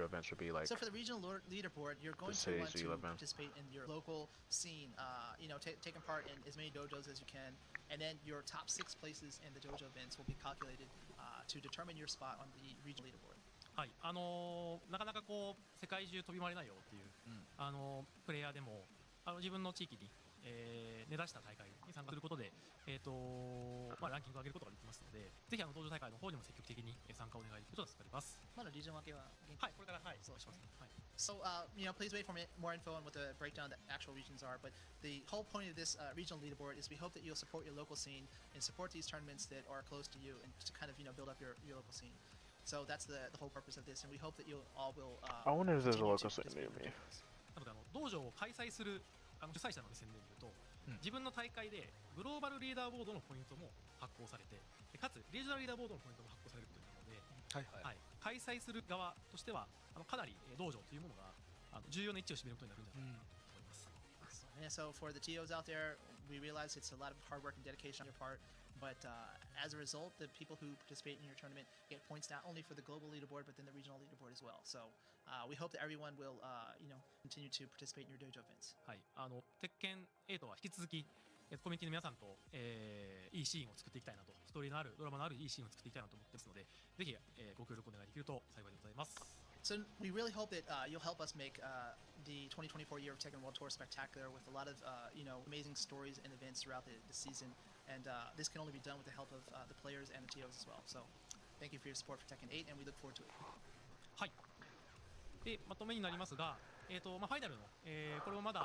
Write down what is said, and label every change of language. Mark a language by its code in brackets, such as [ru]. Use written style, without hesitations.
[en] dojo events would be like So for the regional leaderboard, you're going to cities want to event. participate in your local scene. Taking part in as many dojos as you can, and then your top 6 places in the dojo events will be calculated to determine your spot on the regional leaderboard. [ja] はい。なかなかこう世界中飛び回れないよっていう、プレイヤーでも自分の地域に、根ざした大会に参加することで、まあ、ランキングを上げることができますので、ぜひ道場大会の方にも積極的に参加をお願いできると助かります。まだリージョン分けははい、これから、はい、そうしますね。はい。 [en] So, please wait for more info on what the breakdown of the actual regions are. But the whole point of this regional leaderboard is we hope that you'll support your local scene and support these tournaments that are close to you, and to kind of build up your local scene. So that's the whole purpose of this, and we hope that you all will. I wonder if there's a continue local scene near participate in the tournaments. [ja] なので道場を開催する主催者の目線で見ると、自分の大会でグローバルリーダーボードのポイントも発行されて、かつリージョナルリーダーボードのポイントも発行されることになるので、はいはい、開催する側としてはかなり道場というものが重要な位置を占めることになるんじゃないかと思います。 [en] Yeah, so for the TOs out there, we realize it's a lot of hard work and dedication on your part, but as a result, the people who participate in your tournament get points not only for the global leaderboard, but then the regional leaderboard as well. So we hope that everyone will, continue to participate in your dojo events. [ja] はい、鉄拳8は引き続きコミュニティの皆さんと、いいシーンを作っていきたいなと、ストーリーのあるドラマのあるいいシーンを作っていきたいなと思ってますので、ぜひ、ご協力お願いできると幸いでございます。 [en] So we really hope that you'll help us make the 2024 year of Tekken World Tour spectacular with a lot of amazing stories and events throughout the season. and this can only be done with the help of the players and the TOs as well. So thank you for your support for Tekken 8, and we look forward to it. [ja] はい。でまとめになりますが、ファイナルの、これもまだ